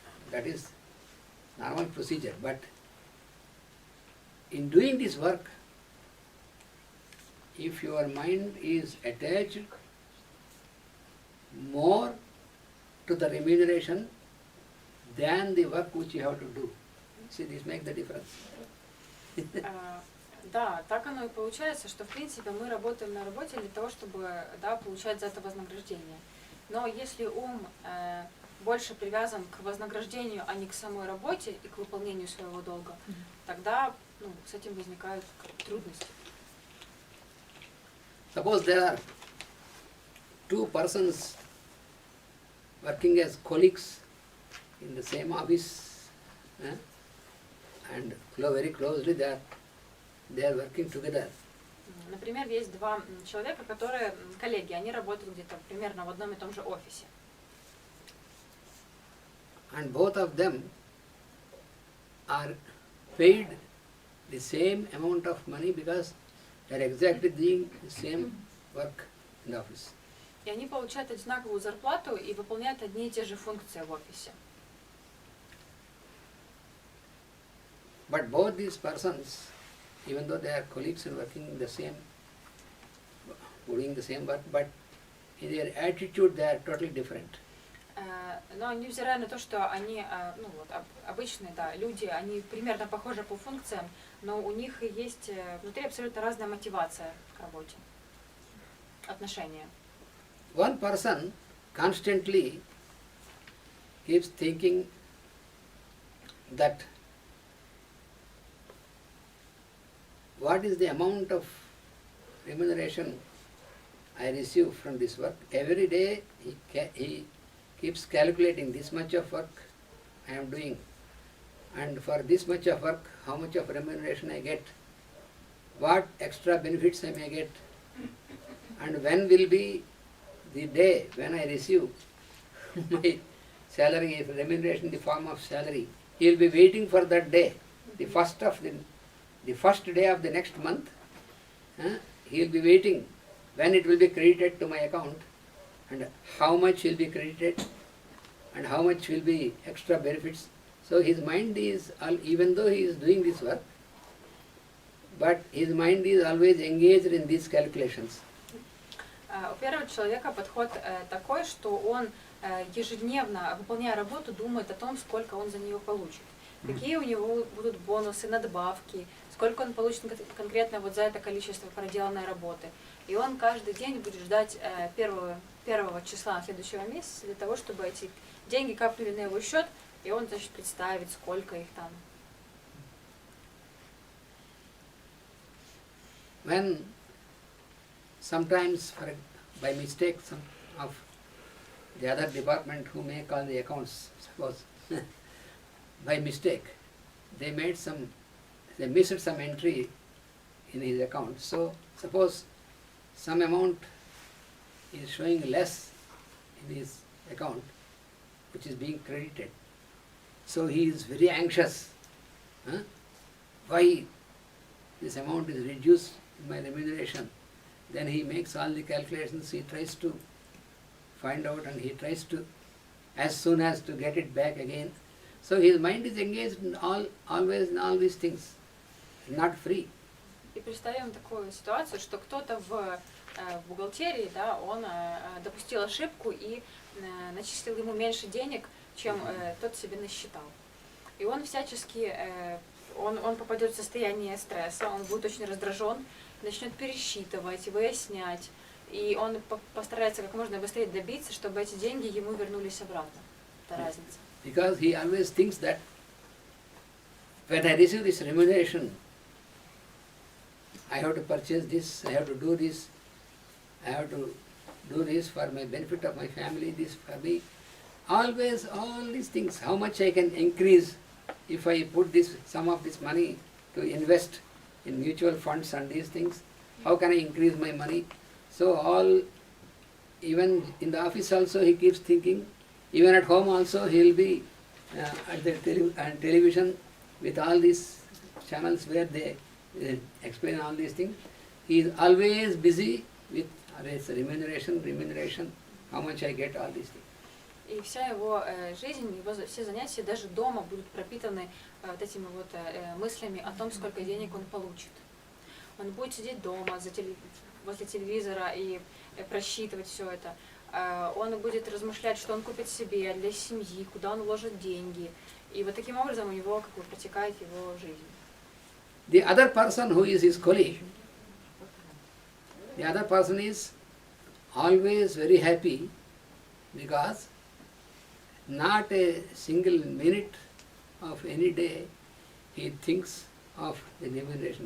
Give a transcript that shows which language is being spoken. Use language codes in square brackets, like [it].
[en] That is normal procedure. But in doing this work, if your mind is attached more to the remuneration than the work which you have to do, see, this makes the difference. [ru] Да, так оно и получается, что в принципе мы работаем на работе для того, чтобы получать за это вознаграждение. Но если ум больше привязан к вознаграждению, а не к самой работе и к выполнению своего долга, тогда с этим возникают трудности. [en] Suppose there are two persons working as colleagues in the same office, and very closely they are working together. [ru] Например, есть два человека, которые коллеги, они работают где-то примерно в одном и том же офисе. [en] And both of them are paid the same amount of money because they are exactly doing the same work in the office. [ru] И они получают одинаковую зарплату и выполняют одни и те же функции в офисе. [en] But both these persons, even though they are colleagues and working the same, doing the same work, but in their attitude they are totally different. [ru] Но невзирая на то, что они, обычные, люди, они примерно похожи по функциям, но у них есть внутри абсолютно разная мотивация к работе, отношения. [en] One person constantly keeps thinking that what is the amount of remuneration I receive from this work. Every day he keeps calculating this much of work I am doing, and for this much of work how much of remuneration I get, what extra benefits I may get, and when will be the day when I receive my salary, if remuneration in the form of salary. He will be waiting for that day, the first day of the next month. He will be waiting when it will be credited to my account, and how much will be credited, and how much will be extra benefits. So his mind is, even though he is doing this work, but his mind is always engaged in these calculations. [ru] У первого человека подход такой, что он ежедневно, выполняя работу, думает о том, сколько он за нее получит. Какие у него будут бонусы, надбавки, сколько он получит конкретно вот за это количество проделанной работы. И он каждый день будет ждать первого числа следующего месяца для того, чтобы эти деньги капнули на его счет, и он, значит, представит, сколько их там. [en] When sometimes, by mistake, some of the other department who make all the accounts, suppose, by mistake, they missed some entry in his account. So, suppose some amount is showing less in his account, which is being credited. So he is very anxious. Why this amount is reduced in my remuneration? Then he makes all the calculations, he tries to find out, and he tries to, as soon as to get it back again. So his mind is engaged in always in all these things, not free. [ru] И представим такую ситуацию, что кто-то в бухгалтерии, да, он допустил ошибку и начислил ему меньше денег, чем тот себе насчитал. И он всячески, он попадет в состояние стресса, он будет очень раздражен, начнет пересчитывать, выяснять, и он постарается как можно быстрее добиться, чтобы эти деньги ему вернулись обратно. Это разница. [en] Because he always thinks that when I receive this remuneration, I have to purchase this, I have to do this, I have to do this for my benefit of my family, this for me. Always all these things, how much I can increase if I put some of this money to invest in mutual funds and these things, how can I increase my money? So even in the office also he keeps thinking, even at home also he will be at the television with all these channels where they explain all these things. He is always busy with remuneration, how much I get, all these things. [ru] И вся его жизнь, его все занятия даже дома будут пропитаны вот этими вот мыслями о том, сколько денег он получит. Он будет сидеть дома возле телевизора и просчитывать все это. Он будет размышлять, что он купит себе для семьи, куда он вложит деньги. И вот таким образом у него как бы протекает его жизнь. [en] The other person who is his colleague, the other person is always very happy because not a single minute of any day he thinks of the remuneration.